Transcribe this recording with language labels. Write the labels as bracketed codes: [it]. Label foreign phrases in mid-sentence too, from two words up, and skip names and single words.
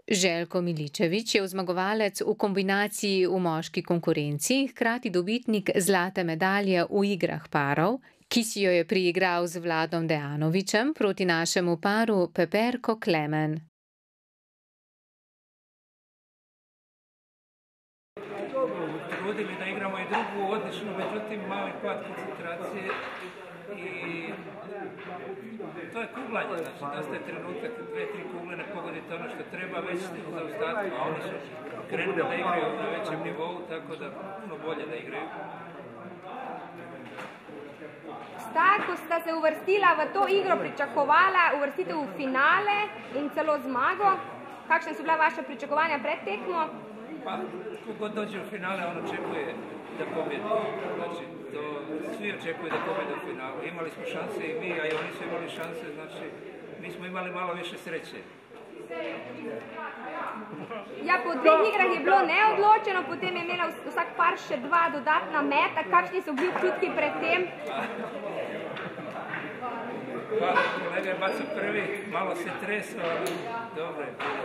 [sl] Željko Miličević je zmagovalec v kombinaciji v moški konkurenci, hkrati dobitnik zlate medalje v igrah parov, ki si jo je priigral z Vladom Dejanovićem proti našemu paru Peperko Klemen. [hr] Dobro, trudili da igramo i drugu odlično, međutim mali pad koncentracije i to je kuglanje, znači dosta je trenutak, 2-3 kugle ne pogodite ono što treba, već ste u zaostatku, a oni su krenuli da igraju na većem nivou, tako da puno bolje da igraju. [sl] Sta, ko sta se uvrstila v to igro, pričakovala uvrstitev v finale in celo zmago? Kakšne so bila vaša pričakovanja pred tekmo? [hr] Pa, ko god dođe u finale, on očekuje da pobjedi. Znači, svi očekuju da pobjede u finalu. Imali smo šanse i mi, a i oni su imali šanse, znači, mi smo imali malo više sreće. [sl] Ja, po 2 igrah je bilo neodločeno, potem je imela vsak par še 2 dodatna meta. Kakšni so bili občutki pred tem? [hr] Pa, kolega je bacio prvi, malo se tresao, ali dobro je.